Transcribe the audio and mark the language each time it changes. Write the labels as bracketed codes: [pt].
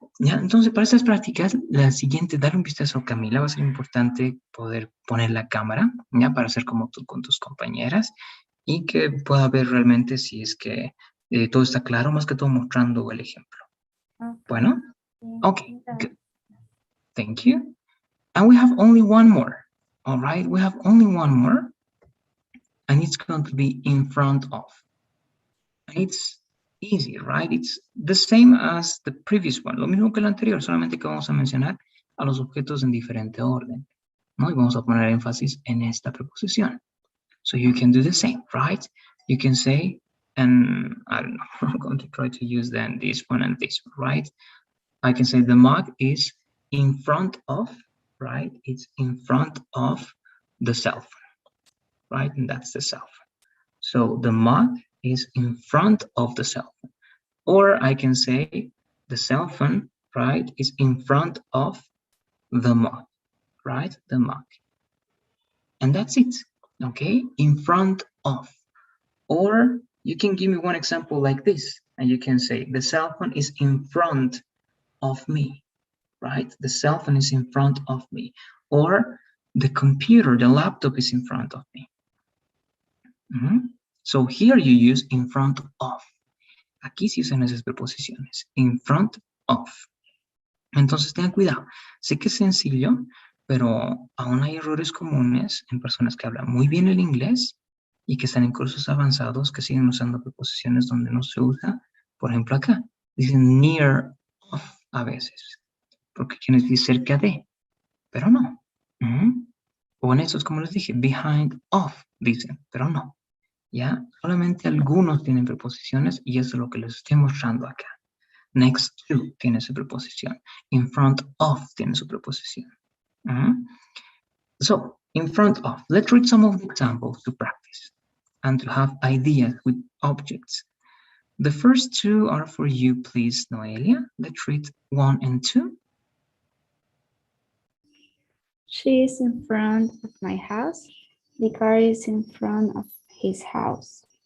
[es] Ya, entonces, para estas prácticas, la siguiente, darle un vistazo a Camila. Va a ser importante poder poner la cámara, ya, para hacer como tú con tus compañeras y que pueda ver realmente si es que todo está claro, más que todo mostrando el ejemplo. [en] Okay. [es] Bueno, [en] okay, good. Thank you. And we have only one more. All right, we have only one more. And it's going to be in front of. And it's easy, right? It's the same as the previous one. [es] Lo mismo que el anterior, solamente que vamos a mencionar a los objetos en diferente orden, ¿no? Y vamos a poner énfasis en esta preposición. [en] So you can do the same, right? You can say, and I don't know, I'm going to try to use then this one and this one, right? I can say the mug is in front of, right? It's in front of the cell phone, right? And that's the cell phone. So the mug is in front of the cell phone. Or I can say the cell phone, right, is in front of the mug, right? The mug. And that's it, okay? In front of. Or you can give me one example like this, and you can say the cell phone is in front of me, right? The cell phone is in front of me. Or the computer, the laptop is in front of me. So here you use in front of. [es] Aquí sí usan esas preposiciones. In front of. Entonces tengan cuidado. Sé que es sencillo, pero aún hay errores comunes en personas que hablan muy bien el inglés y que están en cursos avanzados que siguen usando preposiciones donde no se usa. Por ejemplo acá, dicen near of a veces, porque quieren decir cerca de, pero no. O en estos, como les dije, behind of, dicen, pero no. ¿Ya? Solamente algunos tienen preposiciones y eso es lo que les estoy mostrando acá. Next to tiene su preposición. In front of tiene su preposición. [en] So, in front of. Let's read some of the examples to practice and to have ideas with objects. The first two are for you, please, Noelia. Let's read 1 and 2. She is in front of my house. The car is in front of his house.